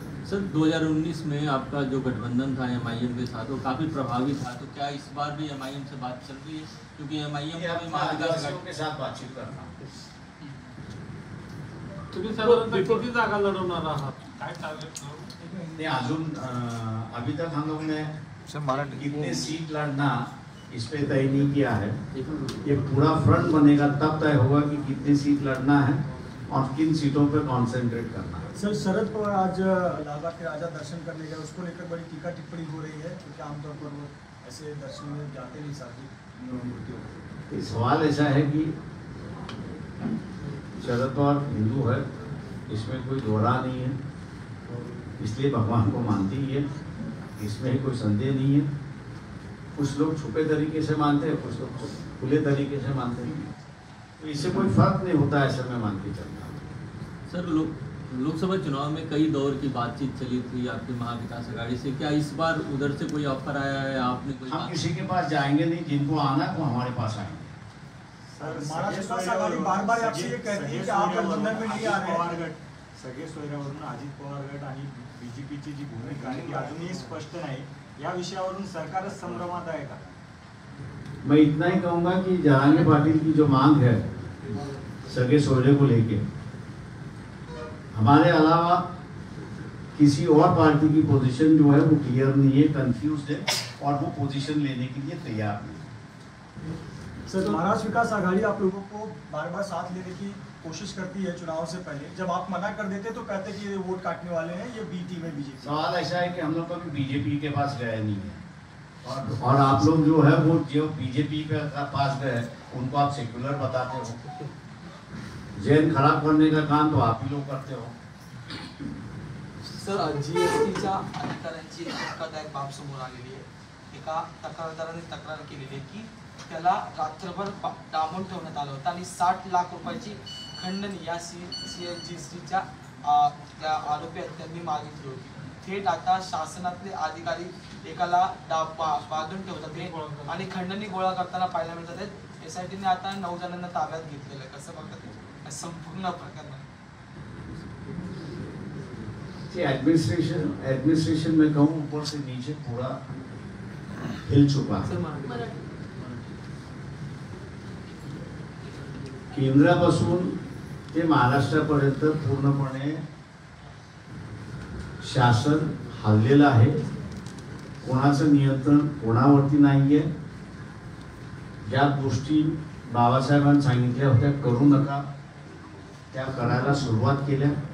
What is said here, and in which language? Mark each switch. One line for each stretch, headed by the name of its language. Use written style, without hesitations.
Hindi: Sir, 2019 में आपका जो गठबंधन था एमआईएम के साथ वो काफी प्रभावी था, तो क्या इस बार भी एमआईएम से बात चल रही है? क्योंकि एमआईएम आदिवासियों के साथ बातचीत करना।
Marathi: तुम्ही साधारणतः किती जागा लढवणार आहात, काय टार्गेट?
Hindi: नहीं, अजून अभी तक हम लोग ने कितने सीट लड़ना इस पे तय नहीं किया है। ये पूरा फ्रंट बनेगा तब तय होगा कि कितनी सीट लड़ना है और किन सीटों पे कॉन्सेंट्रेट करना है। सर शरद पवार आज लालबाग के राजा दर्शन करने गए, उसको लेकर बड़ी टीका टिप्पणी हो रही है क्योंकि आमतौर पर वो ऐसे दर्शन में जाते नहीं साथी। ये सवाल ऐसा है कि शरद पवार हिंदू है, इसमें कोई दोहरा नहीं है, इसलिए भगवान को मानती ही है, इसमें ही कोई संदेह नहीं है। कुछ लोग छुपे तरीके से मानते हैं, कुछ लोग खुले तरीके से मानते हैं, तो इससे कोई फर्क नहीं होता, ऐसे में मान के चलना। सर लोकसभा चुनाव में कई दौर की बातचीत चली थी आपकी महाविकास आघाड़ी से, क्या इस बार उधर से कोई ऑफर आया है? आपने कोई हम किसी के पास जाएंगे नहीं, जिनको आना है वो हमारे पास आएंगे। महाराष्ट्र विकास आघाडी बार-बार आपसे ये कहती है की आप गठबंधन में नहीं आ रहे हैं।
Marathi: सगळे सोयऱ्यावरून अजित पवार गट आणि बीजेपीची जी भूमिका आहे ती अजूनही स्पष्ट नाही, या विषयावरून सरकारच संभ्रमात आहे का?
Hindi: मैं इतना ही कहूंगा कि जहांगीर पाटिल की जो मांग है सगे सोरे को लेके, हमारे अलावा किसी और पार्टी की पोजीशन जो है वो क्लियर नहीं है, कंफ्यूज है और वो पोजीशन लेने के लिए तैयार नहीं। सर महाराष्ट्र विकास आघाड़ी आप लोगों को बार-बार साथ लेने की कोशिश करती है चुनाव से पहले, जब आप मना कर देते तो कहते कि ये वोट काटने वाले हैं, ये बी टीम है बीजेपी। सवाल ऐसा है कि हम लोग कभी बीजेपी के पास गए नहीं है और आप लोग जो है वो जो बीजेपी के पास गए उनको आप सेक्युलर बताते हो, जैन खराब करने का काम तो आप ही लोग करते हो।
Marathi: सर GSTच्या अधिकाऱ्यांची एक धक्कादायक बाब समोर आलेली आहे। एका तक्रारदाराने तक्रार केलेली आहे की त्याला रात्रभर डांबून ठेवण्यात आलं होतं आणि 60 लाख रुपयाची खंडणी या GSTच्या आरोपी आहेत त्यांनी मागितली होती। थेट आता शासनातले अधिकारी एकाला बांधून ठेवतात आणि खंडणी गोळा करताना पाहायला मिळतात आहेत। SITने आता 9 जणांना ताब्यात घेतलेलं आहे, कसं बघतात संपूर्ण प्रकरण?
Hindi: एडमिनिस्ट्रेशन में कहूँ ऊपर से नीचे पूरा हिल चुका है।
Marathi: केंद्रापासून ते महाराष्ट्रापर्यंत पूर्णपणे शासन हललेलं आहे, कोणाचं नियंत्रण कोणावरती नाहीये। ज्या गोष्टी बाबासाहेबांनी सांगितल्या होत्या करू नका त्या करायला सुरुवात केल्या।